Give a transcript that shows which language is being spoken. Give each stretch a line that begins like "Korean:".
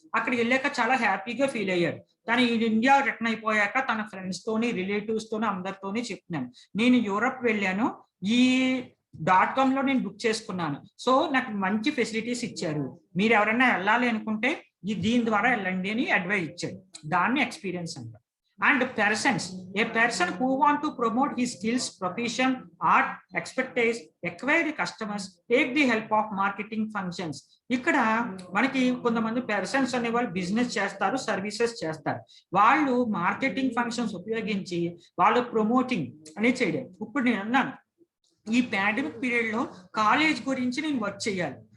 Telugu: అక్కడికి వెళ్ళాక చాలా హ్యాపీగా ఫీల్ అయ్యాడు. తను ఇండియా రిటర్న్ అయిపోయాక తన ఫ్రెండ్స్ తోని, రిలేటివ్స్ తోని, అందరితోని చెప్తున్నాను, నేను యూరోప్ వెళ్ళాను, ఈ .com లో నేను బుక్ చేసుకున్నాను, సో నాకు మంచి ఫెసిలిటీస్ ఇచ్చారు, మీరు ఎవరైనా వెళ్ళాలి అనుకుంటే దీని ద్వారా వెళ్ళండి అని అడ్వైజ్ ఇచ్చాడు. దాన్ని ఎక్స్పీరియన్స్ అంటారు.
English: And persons, a person who want to promote his skills, profession, art, expertise, acquire the customers, take the help of marketing functions.
Telugu: ఇక్కడ మనకి కొంతమంది పర్సన్స్ అనే వాళ్ళు బిజినెస్ చేస్తారు, సర్వీసెస్ చేస్తారు. వాళ్ళు మార్కెటింగ్ ఫంక్షన్స్ ఉపయోగించి వాళ్ళు ప్రమోటింగ్ అనేది చేయడం. ఇప్పుడు నేను అన్నాను, ఈ పాండమిక్ పీరియడ్ లో కాలేజ్ గురించి నేను వర్క్ చేయాలి.